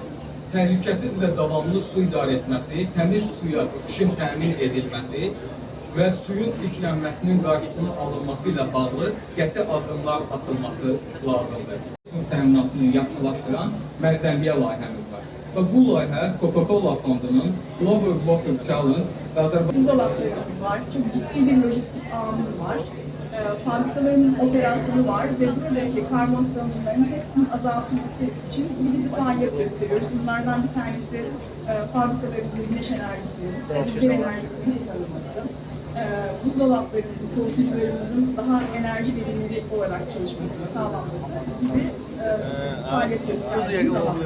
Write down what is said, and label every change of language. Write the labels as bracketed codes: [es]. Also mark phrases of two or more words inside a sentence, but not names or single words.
[az] Təhlükəsiz və davamlı su idarə etməsi, təmiz suya çıxışın təmin edilməsi və suyun çirklənməsinin qarşısının alınması ilə bağlı qəti addımlar atılması lazımdır. Su təminatını yaxşılaşdıran mərzəlliyə layihəmiz var. Və bu layihə Coca-Cola fondunun Global Water Challenge və Azərbaycan [tr] Buzdolaplarımız var, çok ciddi bir lojistik ağımız var. Fabrikalarımızın operasyonu var ve buradaki karbon salınımlarının hepsinin azaltılması için bir dizi faaliyet gösteriyoruz. Bunlardan bir tanesi fabrikalarımızın güneş enerjisinin, rüzgar enerjisinin kullanılması. Buzdolaplarımızın, soğutucularımızın daha enerji verimli olarak çalışmasını sağlanması gibi faaliyet gösterdiğimiz alanlar.